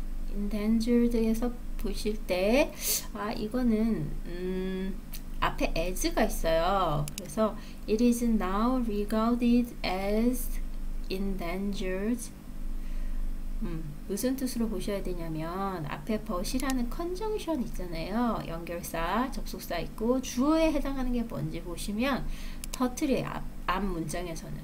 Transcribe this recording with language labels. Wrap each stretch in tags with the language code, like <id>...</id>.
<ko>endangered에서 보실 때 이거는 앞에 as가 있어요.</ko> <en>그래서 it is now regarded as endangered.</en> <ko>무슨 뜻으로 보셔야 되냐면 앞에 but이라는 컨정션 있잖아요. 연결사, 접속사 있고 주어에 해당하는 게 뭔지 보시면 터틀이에요. 앞 문장에서는.</ko>